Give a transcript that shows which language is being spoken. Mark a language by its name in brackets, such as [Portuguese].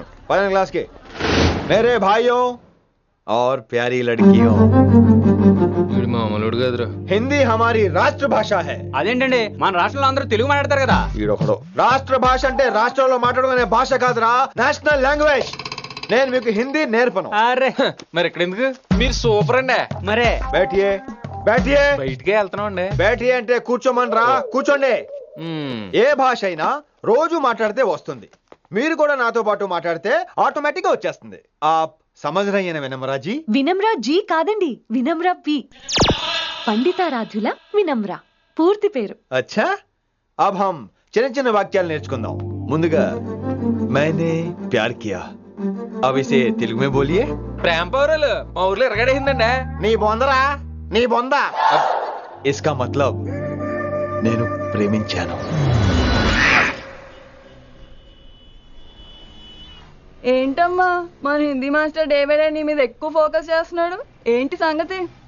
[Telugu] పైన [Hindi] क्लास के मेरे भाइयों और प्यारी लड़कियों, [Telugu] వీడు మామూలుడు కదరా. [Hindi] हिंदी हमारी राष्ट्र भाषा है. [Telugu] అదేంటండి మన రాష్ట్రంలో అందరూ తెలుగు మాట్లాడతారు కదా. ఈడొకడు రాష్ట్ర భాష అంటే రాష్ట్రంలో మాట్లాడుకునే భాష కాదురా, నేషనల్ లాంగ్వేజ్. నేను మీకు హిందీ నేర్పను. అరే మరి ఇక్కడ ఎందుకు? మీరు సూపర్ అండి. మరే [Hindi] बैठिए बैठिए [Telugu] బయటికే వెళ్తున్నాం అండి. [Hindi] बैठिए [Telugu] అంటే కూర్చోమనరా, కూర్చోండి. ఏ భాష అయినా రోజు మాట్లాడితే వస్తుంది. మీరు కూడా నాతో పాటు మాట్లాడితే ఆటోమేటిక్ గా వచ్చేస్తుంది. [Hindi] आप समझ रही हैं ना विनम्रा जी? [Telugu] వినమ్రా జీ కాదండి, వినమ్రా పి. పండితారాధ్యుల వినమ్ర పూర్తి పేరు. [Hindi] अच्छा अब हम [Telugu] చిన్న చిన్న వాక్యాలు నేర్చుకుందాం. ముందుగా [Hindi] मैंने प्यार किया. अब इसे తెలుగు में बोलिए. [Telugu] ప్రేమ పౌరులు మా ఊర్లో ఎరగడేసిందండి. నీ బొందరా, నీ బొంద. [Hindi] इसका मतलब [Telugu] నేను ప్రేమించాను. ఏంటమ్మా మన Hindi master day by day నీ మీద ఎక్కువ ఫోకస్ చేస్తున్నాడు, ఏంటి సంగతి?